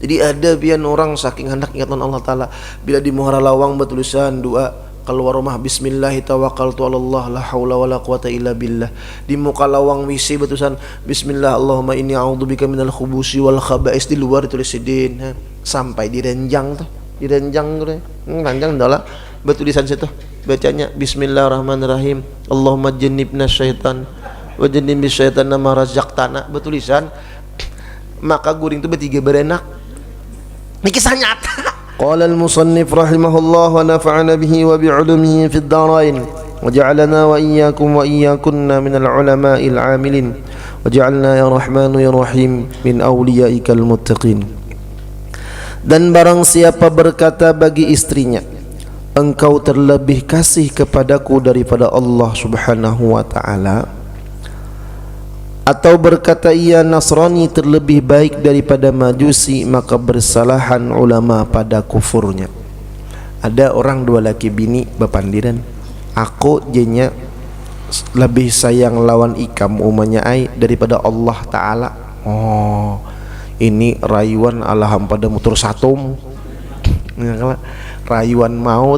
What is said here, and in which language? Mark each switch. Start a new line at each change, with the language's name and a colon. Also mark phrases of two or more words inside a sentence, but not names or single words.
Banjar: Jadi ada pian orang saking hendak ingatan
Arabic: الله تعالى,
Banjar: bila di muara lawang bertulisan doa keluar rumah
Arabic: بسم الله توكلت على الله لا حول ولا قوة إلا بالله.
Banjar: Di muka lawang WC bertulisan
Arabic: بسم الله اللهم إني أعوذ بك من الخبث والخبائث.
Banjar: Di luar ditulis sidin. Sampai di renjang tuh, di renjang tuh, ranjang adalah bertulisan situ bacanya
Arabic: بسم الله الرحمن الرحيم اللهم جنبنا الشيطان وجنب الشيطان ما رزقتنا.
Banjar: Bertulisan maka guring itu bertiga berenak. Ini kisah nyata.
Arabic: قال المصنف رحمه الله ونفعنا به وبعلومه في الدارين وجعلنا وإياكم وإياكن من العلماء العاملين واجعلنا يا رحمن يا رحيم من أوليائك المتقين.
Malay: Dan barang siapa berkata bagi istrinya, engkau terlebih kasih kepadaku daripada
Arabic: الله سبحانه وتعالى,
Malay: atau berkata ia Nasrani terlebih baik daripada Majusi, maka bersalahan ulama pada kufurnya.
Banjar: Ada orang dua laki bini bepandiran, aku jenya lebih sayang lawan ikam umanya ai daripada
Arabic: الله تعالى.
Banjar: Oh, ini rayuan alham pada mutur satum, rayuan maut.